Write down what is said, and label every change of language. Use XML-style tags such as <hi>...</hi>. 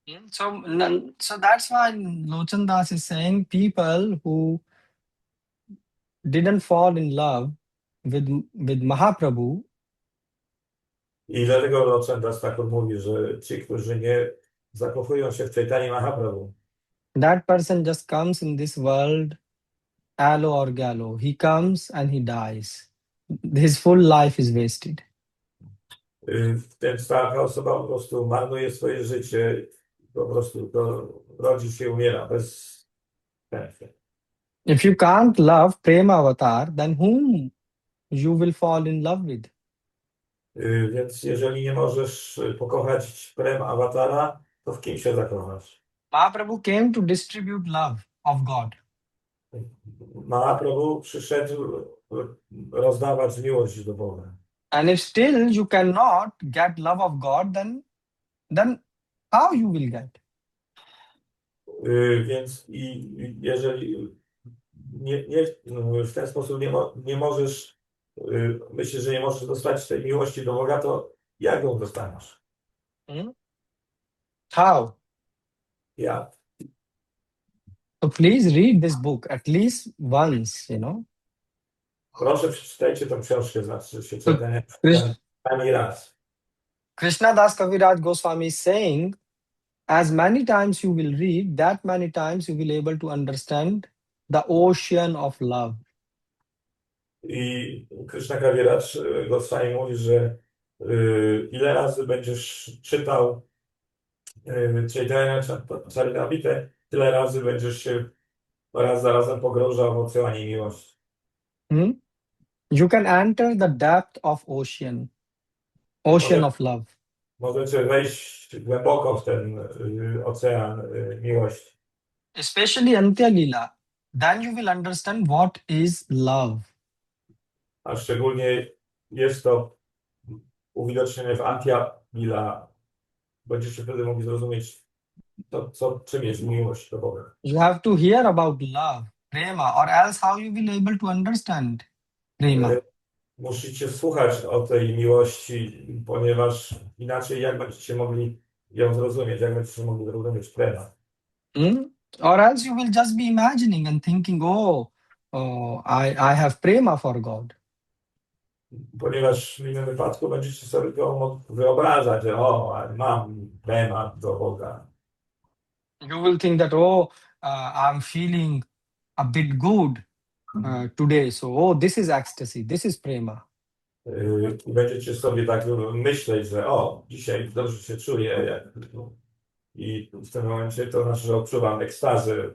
<en>So that's why Lochan Das is saying people who didn't fall in love with Mahaprabhu.</en> <pl>I dlatego Lochan Das Thakur mówi, że ci, którzy nie zakochują się w Chaitanya Mahaprabhu,</pl> <en>That person just comes in this world, allo or gallo. He comes and he dies. His full life is wasted.</en> <pl>taka osoba po prostu marnuje swoje życie, po prostu rodzi się i umiera bez sensu.</pl> <en>If you can't love Prema Avatar, then whom you will fall in love with?</en> <pl>Więc jeżeli nie możesz pokochać Prem Awatara, to w kim się zakochasz?</pl> <en>Mahaprabhu came to distribute love of God.</en> <pl>Mahaprabhu przyszedł rozdawać miłość do Boga.</pl> <en>And if still you cannot get love of God, then how you will get?</en> <pl>Więc jeżeli nie, w ten sposób nie możesz, myślisz, że nie możesz dostać tej miłości do Boga, to jak ją dostaniesz?</pl> <en>Hmm? How?</en> <pl>Jak?</pl> <en>So please read this book at least once,</en> <pl>Proszę, przeczytajcie tą książkę, znaczy się</pl> <en>So</en> <pl>czytania Krish- ani raz.</pl> <en>Krishna Das Kaviraj Goswami is saying, as many times you will read, that many times you will be able to understand the ocean of love.</en> <pl>I Krishna Kaviraj Goswami mówi, że ile razy będziesz czytał Caitanya Charitamrita, tyle razy będziesz się raz za razem pogrążał w oceanie miłości. Hmm?</pl> <en>You can enter the depth of ocean of love.</en> <pl>Możecie wejść głęboko w ten ocean miłości.</pl> <en>Especially Antya Lila. Then you will understand what is love.</en> <pl>A szczególnie jest to uwidocznione w Antya Lila. Będziecie wtedy mogli zrozumieć, czym jest miłość do Boga.</pl> <en>You have to hear about love, prema, or else how you will able to understand prema.</en> <pl>Musicie słuchać o tej miłości, ponieważ inaczej jak będziecie mogli ją zrozumieć, jak będziecie mogli zrozumieć prema. Hmm?</pl> <en>Or else you will just be imagining and thinking, I have prema for God.</en> <pl>Ponieważ w innym wypadku będziecie sobie to wyobrażać, że mam prema do Boga.</pl> <en>You will think that, I'm feeling a bit good today. So, this is ecstasy, this is prema.</en> <pl>I będziecie sobie tak myśleć, że dzisiaj dobrze się czuję. I w tym momencie to znaczy, że odczuwam ekstazę.</pl>